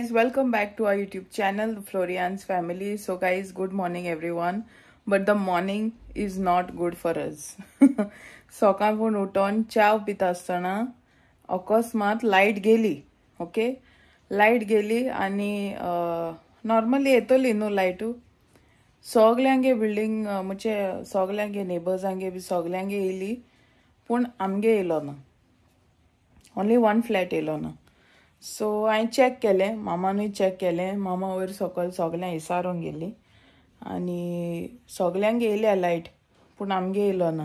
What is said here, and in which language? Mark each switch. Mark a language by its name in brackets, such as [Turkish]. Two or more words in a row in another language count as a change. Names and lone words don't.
[English] welcome back to our YouTube channel, Florian's Family. So guys, good morning everyone. But the morning is not good for us. [Konkani] सकाळपून उठून चाव पिता असताना अकस्मात लाईट गेली. ओके, लाईट गेली आणि नॉर्मली येतली न्हू लाईट. सगल्यांगे बिल्डिंग म्हणजे सगल्यांगे नेबर्सांगे बी सगल्यांगे येयली, पूण आमगे येयलो ना. [English] only one flat [Konkani] येयलो ना. सो हांवें चॅक केलें, मामानूय चॅक केलें. मामा वयर सकयल सगल्यांक इसारोंक गेली आनी सगल्यांक येयल्या लायट, पूण आमगे येयलो ना.